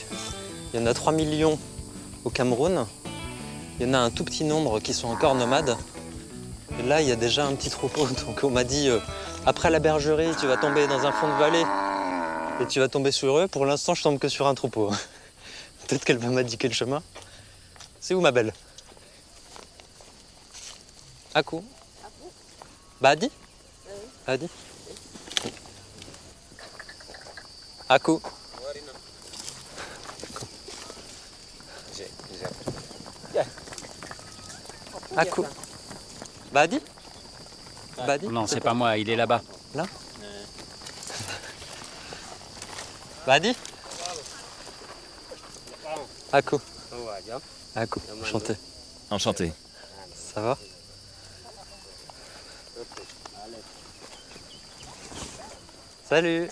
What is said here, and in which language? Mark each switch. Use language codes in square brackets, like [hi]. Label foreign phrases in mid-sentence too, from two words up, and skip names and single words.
[fr] Il y en a 3 millions au Cameroun. Il y en a un tout petit nombre qui sont encore nomades. Et là, il y a déjà un petit troupeau. Donc on m'a dit, après la bergerie, tu vas tomber dans un fond de vallée et tu vas tomber sur eux. Pour l'instant, je tombe que sur un troupeau. Peut-être qu'elle va m'indiquer le chemin. C'est où ma belle? Aku. Badi? Badi? Aku. Aku. Badi? Badi? Non, c'est pas moi, il est là-bas. Là? Badi? Aku. Aku, enchanté. Enchanté. Ça va? Salut.